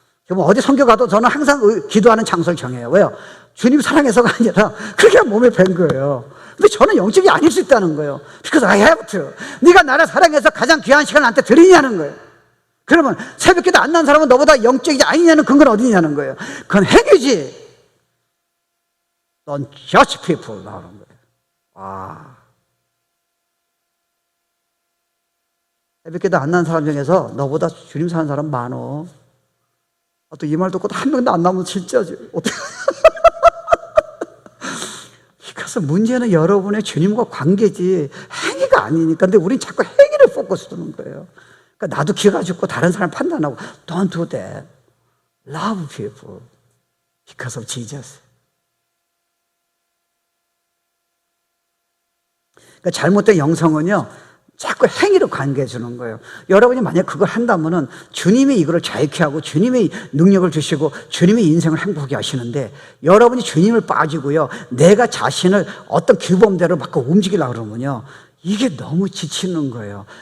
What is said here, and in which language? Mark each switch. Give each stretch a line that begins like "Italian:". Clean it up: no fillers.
Korean: 뭐 어디 선교 가도 저는 항상 기도하는 장소를 정해요. 왜요? 주님 사랑해서가 아니라 그렇게 몸에 밴 거예요. 근데 저는 영적이 아닐 수 있다는 거예요.
English: Because I have to.
Korean: 네가 나를 사랑해서 가장 귀한 시간을 나한테 드리냐는 거예요. 그러면 새벽 기도 안 난 사람은 너보다 영적이지 아니냐는 근거는 어디 있냐는 거예요. 그건 행위지.
English: Don't judge people
Korean: 나오는 거예요. 와. 새벽 기도 안 난 사람 중에서 너보다 주님 사는 사람 많어. 또 이 말 듣고 한 명도 안 나오면 진짜지. 어떻게. 그래서 문제는 여러분의 주님과 관계지 행위가 아니니까. 근데 우린 자꾸 행위를 포커스 두는 거예요. 그러니까 나도 기가 죽고 다른 사람 판단하고
English: Don't do that. Love people because of Jesus.
Korean: 그러니까 잘못된 영성은요, 자꾸 행위로 관계해 주는 거예요. 여러분이 만약 그걸 한다면은 주님이 이거를 자유케 하고 주님이 능력을 주시고 주님이 인생을 행복하게 하시는데, 여러분이 주님을 빠지고요, 내가 자신을 어떤 규범대로 막 움직이려고 그러면요, 이게 너무 지치는 거예요.